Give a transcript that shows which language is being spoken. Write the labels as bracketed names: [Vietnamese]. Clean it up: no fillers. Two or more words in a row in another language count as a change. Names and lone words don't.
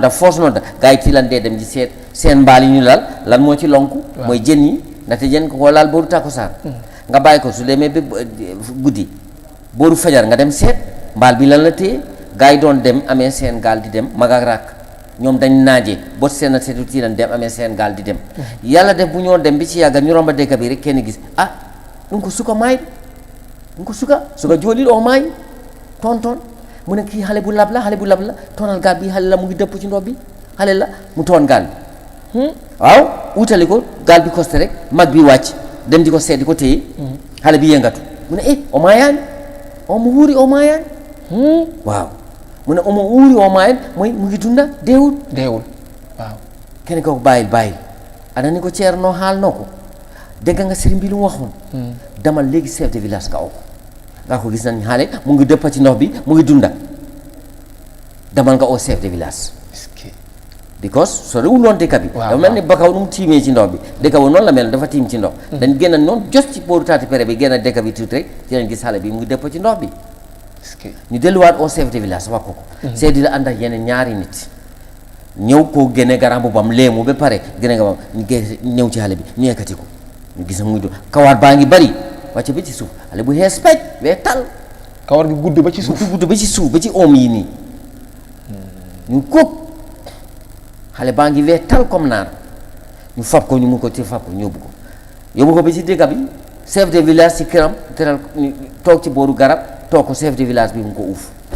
[Wolof] nodda foos nodda gaa yi ci lan dee dem di seet seen mbaal yi ñu lal lan moo ci lonku mooy jën yi ndaxte jën ko koo laal booru tàkkusaan nga bàyyi ko su demee ba guddi booru fajar nga dem seet mbaal bi lan la téye gaa yi doon dem amee seen gaal di dem mag ak rakk ñoom dañ naaje bot seen a seetu tiiran dem amee seen gaal di dem yàlla def bu ñoo dem bi ci yàgga ñu romba dëkk bi rek kenn gis ah [Fula] ɗum ko suka maayɗo ɗum ko suka jooɗiɗo o maayi toon [Wolof] mu ne kii xale bu lab la toonal gaal bi xale la mu ngi dëpp ci ndox bi xale la mu toon gaal bi waaw utali ko gaal bi costé rek mag bi wàcc dem di ko seet di ko téye xale bi yëngatu mu ne [Fula] o maayaani omo wuuri o maayaani [Wolof] waaw mu ne [Fula] omo wuuri o maayaani [Wolof] mooy mu ngi dunda deewul waaw kenn ko bàyyil anani ko ceerno haalnoo ko dégg nga sëriñ bi lu mu waxoon damal léegi [French] chef de village [Wolof] nga oo ko nga ko gis nañ xaale mu ngi dëppa ci ndox bi mu ngi dunda damal nga oo [French] chef de village [Wolof] because so rewul noon dëkk bi dafa mel ni Bakaw nu mu tiimee ci ndox bi dëkk ba noonu la mel dafa tiim ci ndox dañ génn noonu jos ci booru taati pere bi génn dëkk bi tuuti rek ci leen gis xale bi mu ngi dëppa ci ndox bi ñu delluwaat [French] au chef de village [Wolof] wax ko chef di la ànd ak yeneen ñaari nit ñëw koo génne garam bu bam léemu ba pare génne nga bam ñu ñëw ci xale bi ñu yëkkati ko ñu gis muy do kawaat baa ngi bari wàcce ba ci suuf xale bu xees pej wee tal kawar gi gudd ba ci suuf gudd ba ci suuf ba ci oom yi nii ñu kóog xale baa ngi wee tal comme naar ñu fab ko ñu mun ko ci fab ko yóbbu ko ba ci dëkk bi [French] chef de village [Wolof] ci këram teral toog ci booru garab toog ko [French] chef de village [Wolof] bi mu ko uuf